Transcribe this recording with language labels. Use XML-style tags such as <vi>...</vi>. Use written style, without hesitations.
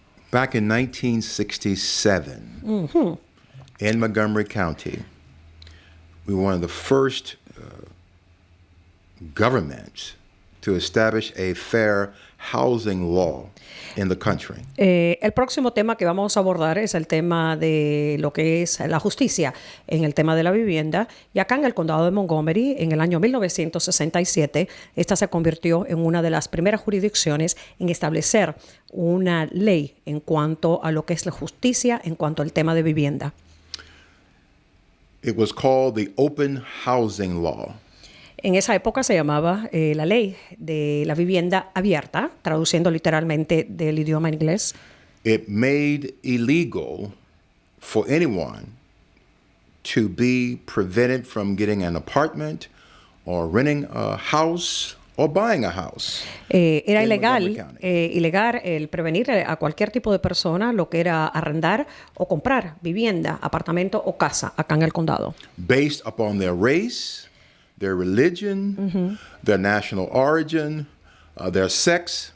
<en>Back in 1967, in Montgomery County, we were one of the first governments to establish a fair housing law in the country.</en> <es>El próximo tema que vamos a abordar es el tema de lo que es la justicia en el tema de la vivienda. Y acá en el condado de Montgomery, en el año 1967, esta se convirtió en una de las primeras jurisdicciones en establecer una ley en cuanto a lo que es la justicia en cuanto al tema de vivienda.</es> <en>It was called the Open Housing Law.</en> <es>En esa época se llamaba la ley de la vivienda abierta, traduciendo literalmente del idioma inglés.</es> <en>It made illegal for anyone to be prevented from getting an apartment or renting a house or buying a house.</en> <es>Era</es> <en>in</en> <es>ilegal,</es> <en>Montgomery County.</en> <es>ilegal el prevenir a cualquier tipo de persona lo que era arrendar o comprar vivienda, apartamento o casa acá en el condado.</es> <en>Based upon their race, their religion, their national origin, their sex.</en>